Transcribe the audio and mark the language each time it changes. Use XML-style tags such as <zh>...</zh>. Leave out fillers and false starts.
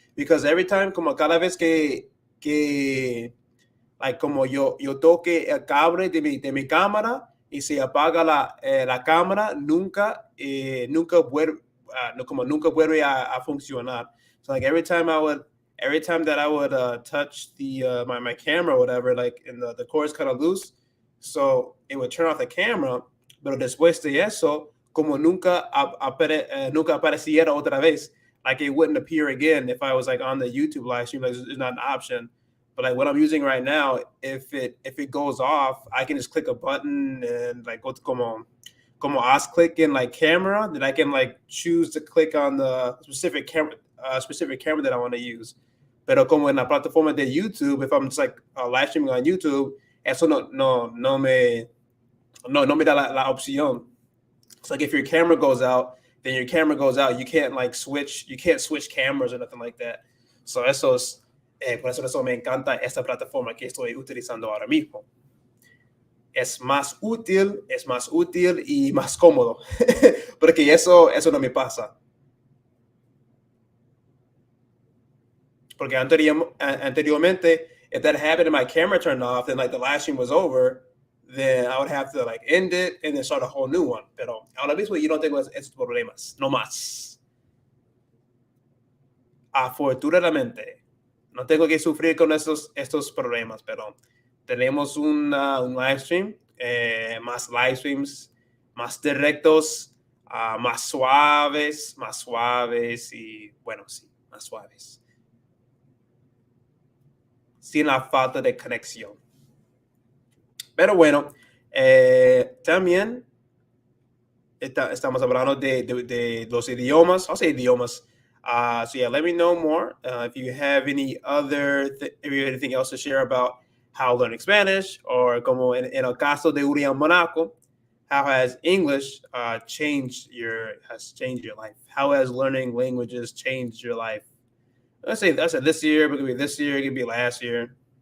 <en>Because every time,</en> <es>como cada vez que like, como yo toque el cable de mi cámara y se apaga la cámara, nunca vuelve, no, como nunca vuelve a funcionar.</es> <en>So like every time that I would touch the my camera or whatever, like, and the cord is kind of loose, so it would turn off the camera.</en> <es>Pero después de eso, como nunca apareciera otra vez,</es> <en>like it wouldn't appear again if I was like on the YouTube live stream. Like, it's not an option. But like what I'm using right now, if it goes off, I can just click a button and like go to</en> <es>como haz click</es> <en>in like camera, then I can like choose to click on the specific camera that I want to use.</en> <es>Pero como en la plataforma de YouTube,</es> <en>if I'm just like live streaming on YouTube,</en> <es>eso no me da la opción.</es> <en>It's like if your camera goes out, then your camera goes out. You can't switch cameras or nothing like that.</en> <es>So por eso me encanta esta plataforma que estoy utilizando ahora mismo. Es más útil y más cómodo. Porque eso no me pasa. Porque anteriormente,</es> <en>if that happened and my camera turned off, then like the live stream was over, then I would have to like end it and then start a whole new one.</en> <es>Pero ahora mismo yo no tengo esos problemas, no más. Afortunadamente, no tengo que sufrir con estos problemas, pero tenemos un live stream, más live streams, más directos, más suaves y bueno, sí, más suaves. Sin la falta de conexión. Pero bueno, también estamos hablando de los idiomas.</es> <en>I'll say idiomas. So yeah, let me know more if you have any if you have anything else to share about how learning Spanish, or</en> <es>como en el caso de</es> <en>Urian Monaco, how has English changed your life? How has learning languages changed your life? Let's say this year, but it could be this year, it could be last year.</en>